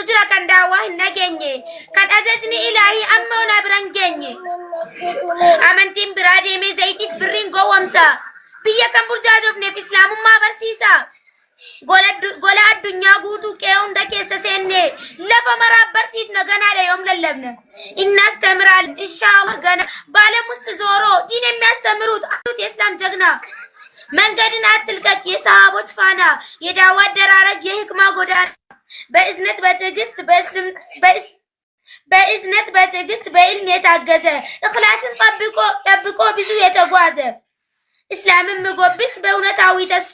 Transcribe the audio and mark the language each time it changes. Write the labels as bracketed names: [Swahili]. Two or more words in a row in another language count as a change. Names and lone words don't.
[Oromo] jira kan daawwaa hin nageenye kan ajajni ilaahii amma ona bira hin geenye amantiin biraa deemee zayitiif birriin gowwamsa biyya kan burjaajofneef islaamummaa barsiisa gola addunyaa guutuu qe'ee hunda keessa seenne lafa maraaf barsiifna ganaadha yoom lallabna [Amharic] እናስተምራል ኢንሻአላህ ገና ባለም ውስጥ ዞሮ ዲን የሚያስተምሩት አሉት የእስላም ጀግና መንገድን አትልቀቅ የሰሃቦች ፋና የዳዋ አደራረግ የህክማ ጎዳና በእዝነት በትዕግስት በኢልም የታገዘ እኽላስን ጠብቆ ብዙ የተጓዘ እስላምን ምጎብስ በእውነታዊ ተስፋ